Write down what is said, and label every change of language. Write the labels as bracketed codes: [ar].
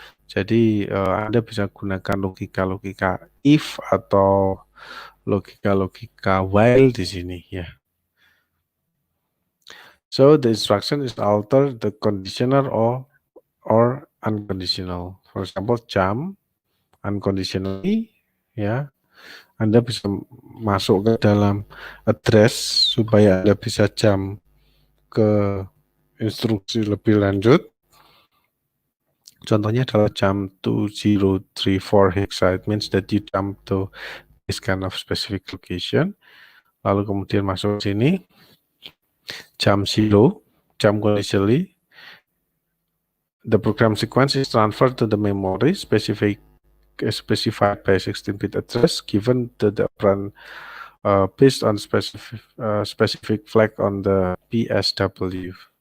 [id] Jadi Anda bisa gunakan logika-logika if atau logika-logika while di sini ya. [en] So the instruction is alter the conditional or unconditional. For example, jump unconditionally ya. [id] Anda bisa masuk ke dalam address supaya Anda bisa jump ke instruksi lebih lanjut. Contohnya adalah jump to 034 hexa. [en] It means that you jump to this kind of specific location. [id] Lalu kemudian masuk sini, jump 0, jump conditionally. [en] The program sequence is transferred to the memory specified by 16-bit address given to the operand based on specific flag on the PSW.